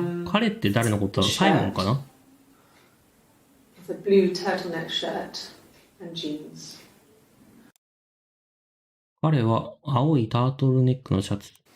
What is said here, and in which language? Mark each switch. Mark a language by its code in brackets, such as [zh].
[ja] 彼って誰のことだろう？サイモンかな？ [en] It's a blue turtleneck shirt and jeans. [ja] 彼は青いタートルネックのシャツ。